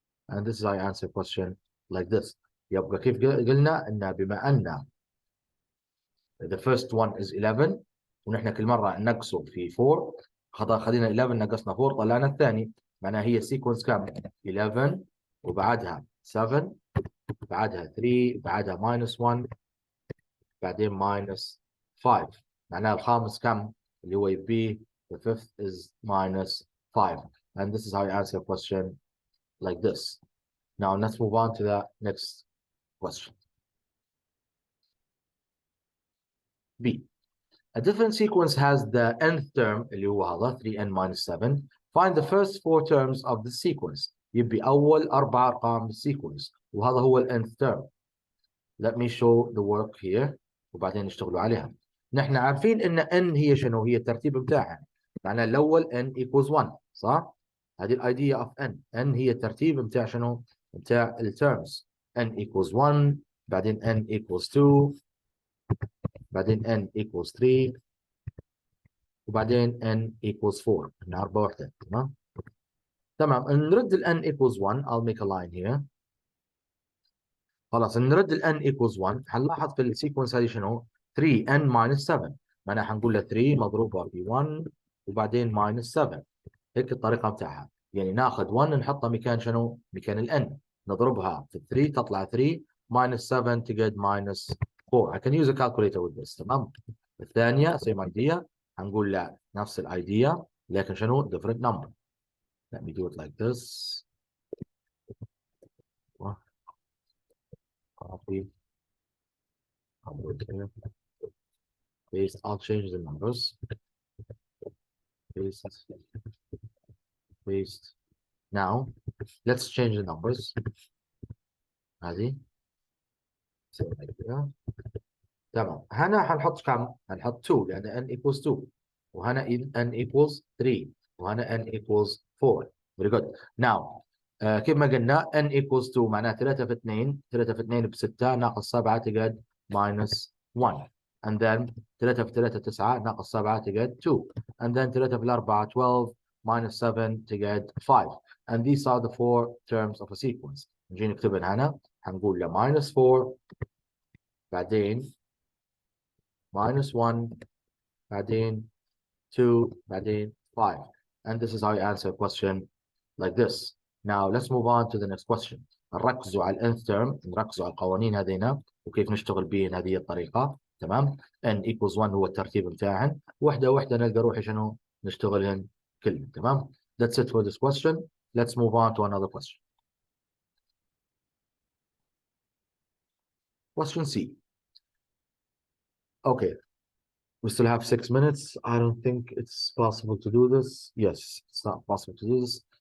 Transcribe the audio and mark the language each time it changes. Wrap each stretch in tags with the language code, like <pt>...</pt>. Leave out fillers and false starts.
<en>And this is how I answer question like this.</en> <ar>يبقى كيف قلنا إن بما أن</ar> <en>the first one is 11</en> <ar>ونحن كل مرة نقصه في 4 خلينا 11 نقصنا 4 طلعنا الثاني معناها هي sequence كم 11 وبعدها 7 بعدها 3 بعدها minus 1 بعدين minus 5 معناها الخامس كم اللي هو يبي</ar> <en>the fifth is minus 5 and this is how you answer a question like this. Now let's move on to the next question. B. A different sequence has the nth term</en> <ar>اللي هو هذا</ar> <en>3n minus 7. Find the first 4 terms of the sequence.</en> <ar>يبي أول 4 أرقام بالسيكونس وهذا هو ال nth term.</ar> <en>Let me show the work here</en> <ar>وبعدين نشتغلوا عليها. نحن عارفين إن n هي شنو؟ هي الترتيب بتاعها. معناها الأول</ar> <en>n equals 1</en> <ar>صح؟ هذه الايديا اوف n. n هي الترتيب بتاع شنو؟ بتاع التيرمز.</ar> <en>n equals 1 بعدين n equals 2 بعدين n equals 3 وبعدين n equals 4.</en> <ar>هنا 4 وحدة. تمام؟ تمام نرد ال n equals 1.</ar> <en>I'll make a line here.</en> <ar>خلاص نرد ال n equals 1. حنلاحظ في السيكونس هذه شنو؟ 3n minus 7. معناها حنقول له 3 مضروبة ب 1 وبعدين minus 7. هيك الطريقة بتاعها. يعني ناخذ 1 نحطها مكان شنو؟ مكان ال n. نضربها في 3 تطلع 3 minus 7 تقعد minus 4.</ar> <en>I can use a calculator with this. تمام؟ الثانية same idea.</en> <ar>هنقول لا نفس الايديا لكن شنو؟</ar> <en>different number. Let me do it like this. Copy. Paste. I'll change the numbers. Paste. Paste. Now let's change the numbers.</en> <ar>هذه تمام. هنا حنحط كم؟ حنحط 2 لأن n equals 2 وهنا n equals 3 وهنا n equals 4.</ar> <en>Very good.</en> <ar>Now كيف ما قلنا n equals 2 معناه 3 في 2 3 في 2 ب 6 ناقص 7 تقعد minus 1. And then 3 في 3 9 ناقص 7 تقعد 2. And then 3 في 4 12 minus 7 تقعد 5.</ar> <en>And these are the 4 terms of a sequence.</en> <ar>نجي نكتبهم هنا حنقول له minus 4 بعدين minus 1 بعدين 2 بعدين 5.</ar> <en>And this is how you answer a question like this. Now let's move on to the next question.</en> <ar>نركزوا على nth term. نركزوا على القوانين هذينا وكيف نشتغل بهن هذه الطريقة. تمام. n equals 1 هو الترتيب بتاعهن. وحدة وحدة نلقى روحي شنو نشتغلهن كلهم. تمام.</ar> <en>That's it for this question. Let's move on to another question. Question C. Okay. We still have 6 minutes. I don't think it's possible to do this. Yes, it's not possible to do this.</en>